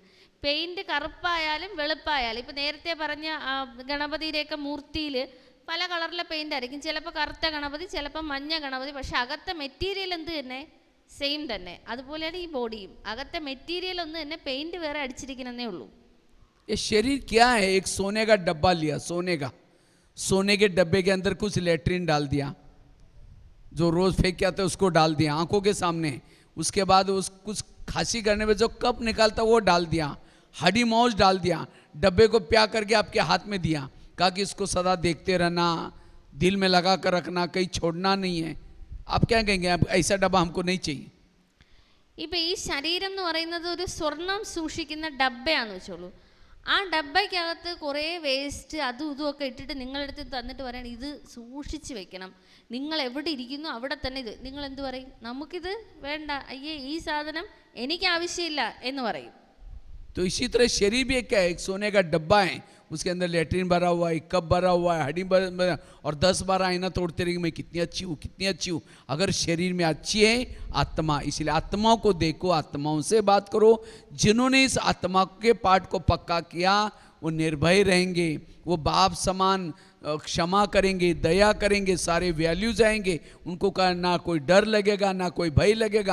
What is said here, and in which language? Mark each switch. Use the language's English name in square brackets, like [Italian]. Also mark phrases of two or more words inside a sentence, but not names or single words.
[Malayalam] പെയിൻറ്റ് കറുപ്പായാലും വെളുപ്പായാലും, ഇപ്പോൾ നേരത്തെ പറഞ്ഞ ഗണപതിയുടെയൊക്കെ മൂർത്തിയിൽ പല കളറിലെ പെയിൻ്റ് ആയിരിക്കും. ചിലപ്പോൾ കറുത്ത ഗണപതി, ചിലപ്പോൾ മഞ്ഞ ഗണപതി, പക്ഷെ അകത്തെ മെറ്റീരിയൽ എന്ത് തന്നെ, സെയിം തന്നെ. അതുപോലെയാണ് ഈ ബോഡിയും, അകത്തെ മെറ്റീരിയൽ ഒന്ന് തന്നെ, പെയിൻറ്റ് വേറെ അടിച്ചിരിക്കുന്നതേ ഉള്ളൂ. [Hindi] ये शरीर क्या है, एक सोने का डब्बा लिया, सोने के डब्बे के अंदर कुछ लेट्रिन डाल दिया, जो रोज फेंक के आते उसको डाल दिया आंखों के सामने. उसके बाद उस कुछ खांसी करने में जो कप निकालता वो डाल दिया, हड्डी मौज डाल दिया, डब्बे को प्या करके आपके हाथ में दिया, कहा कि इसको सदा देखते रहना, दिल में लगा कर रखना, कहीं छोड़ना नहीं है. आप क्या कहेंगे, अब ऐसा डब्बा हमको नहीं चाहिए. [Malayalam] ഇപ്പം ഈ ശരീരം എന്ന് പറയുന്നത് ഒരു സ്വർണം സൂക്ഷിക്കുന്ന ഡബ്ബയാണെന്ന് വെച്ചോളൂ. ആ ഡബ്ബയ്ക്കകത്ത് കുറേ വേസ്റ്റ് അതും ഇതുമൊക്കെ ഇട്ടിട്ട് നിങ്ങളെടുത്ത് തന്നിട്ട് പറയണം ഇത് സൂക്ഷിച്ച് വെക്കണം, നിങ്ങൾ എവിടെ ഇരിക്കുന്നു അവിടെ തന്നെ ഇത്. നിങ്ങൾ എന്ത് പറയും? നമുക്കിത് വേണ്ട, അയ്യേ ഈ സാധനം എനിക്ക് ആവശ്യമില്ല എന്ന് പറയും. [Hindi] तो इसी तरह शरीर भी क्या है, एक सोने का डब्बा है, उसके अंदर लेट्रिन भरा हुआ है, कप भरा हुआ है, हड्डी भरा, और 10-12 आईना तोड़ते रहेंगे, मैं कितनी अच्छी हूँ, कितनी अच्छी हूँ. अगर शरीर में अच्छी है आत्मा, इसलिए आत्माओं को देखो, आत्माओं से बात करो. जिन्होंने इस आत्मा के पार्ट को पक्का किया वो निर्भय रहेंगे, वो बाप समान क्षमा करेंगे, दया करेंगे, सारे वैल्यूज आएंगे उनको का, ना कोई डर लगेगा, ना कोई भय लगेगा.